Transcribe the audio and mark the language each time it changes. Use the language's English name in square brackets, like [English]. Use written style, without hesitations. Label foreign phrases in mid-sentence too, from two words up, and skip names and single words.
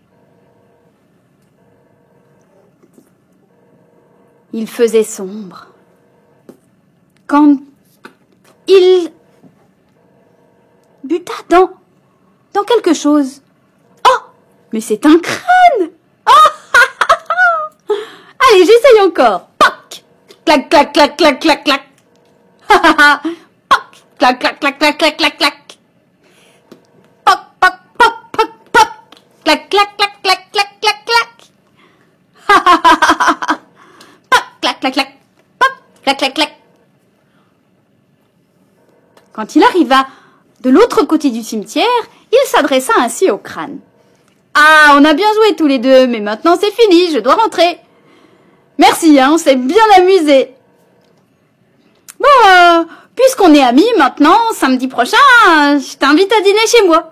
[French] Il faisait sombre. Quand il buta dans quelque chose. Oh, mais c'est un crâne! Oh, allez, j'essaye encore. Poc! Clac, clac, clac, clac, clac, clac. Poc! Clac, clac, clac, clac, clac, clac, clac. Poc, poc, poc, poc, poc. Clac, clac, clac, clac, clac, clac, clac. Poc, clac, clac, clac. Poc, clac, clac, clac. Quand il arriva de l'autre côté du cimetière, il s'adressa ainsi au crâne. « Ah, on a bien joué tous les deux, mais maintenant c'est fini, je dois rentrer. Merci, on s'est bien amusé. Bon, puisqu'on est amis maintenant, samedi prochain, je t'invite à dîner chez moi.